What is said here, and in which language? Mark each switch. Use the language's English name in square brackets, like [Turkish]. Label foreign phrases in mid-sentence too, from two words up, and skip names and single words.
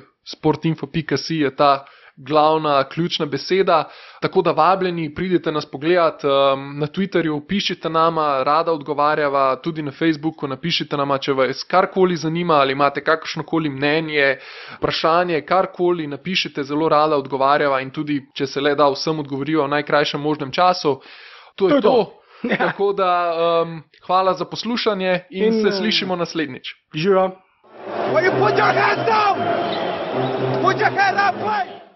[Slovenian] Sportinfo.si je ta glavna, ključna beseda, tako da vabljeni, pridite nas pogledat, na Twitterju pišite nama, rada odgovarjava, tudi na Facebooku napišite nama, če vas karkoli zanima ali imate kakršnokoli mnenje, vprašanje, karkoli napišite, zelo rada odgovarjava in tudi, če se le da, vsem odgovoriva v najkrajšem možnem času. To je to. Ja. Tako da hvala za poslušanje in se slišimo naslednjič. Živa. [English] Put your hands down! Put your hands up, play!